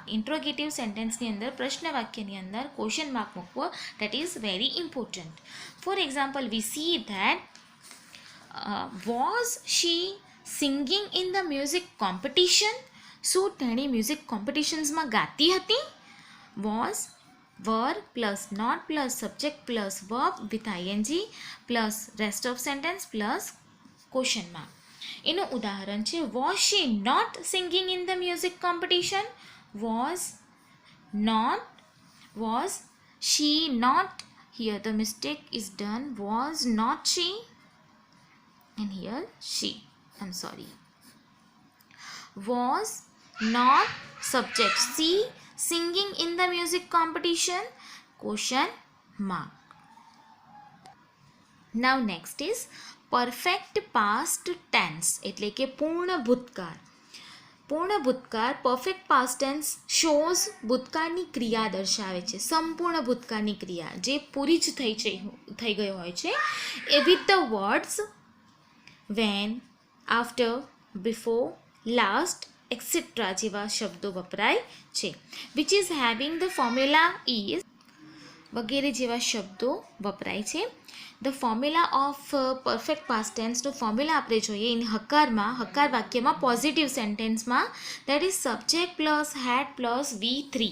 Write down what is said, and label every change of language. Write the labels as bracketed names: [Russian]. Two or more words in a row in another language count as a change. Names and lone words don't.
[English] interrogative sentenceની [Gujarati] અંદર પ્રશ્ન વાક્યની અંદર [English] question mark [Gujarati] મૂકવો [English] that is very important. For example we see that was she singing in the music competition. [Gujarati] શું તેણી મ્યુઝિક કોમ્પિટિશન્સમાં ગાતી હતી? [English] વોઝ were plus not plus subject plus verb with ing plus rest of sentence plus question mark. [Gujarati] એનું ઉદાહરણ છે [English] was she not singing in the music competition. Was she not, here the mistake is done, was not she and here she, I'm sorry. Was not subject she singing in the music competition, question mark. Now next is perfect past tense [Gujarati] એટલે કે પૂર્ણ ભૂતકાળ. પૂર્ણ ભૂતકાળ [English] perfect past tense shows [Gujarati] ભૂતકાળની ક્રિયા દર્શાવે છે. સંપૂર્ણ ભૂતકાળની ક્રિયા જે પૂરી જ થઈ ગઈ હોય છે એ [English] with the words when, after, before, last [Gujarati] એક્સેટ્રા જેવા શબ્દો વપરાય છે. [English] which is having the formula is [Gujarati] વગેરે જેવા શબ્દો વપરાય છે. [English] the formula of perfect past tenseનું formula [Gujarati] આપણે જોઈએ [English] in [Gujarati] હકારમાં, હકાર વાક્યમાં [English] positive sentenceમાં, that is subject plus had plus V3.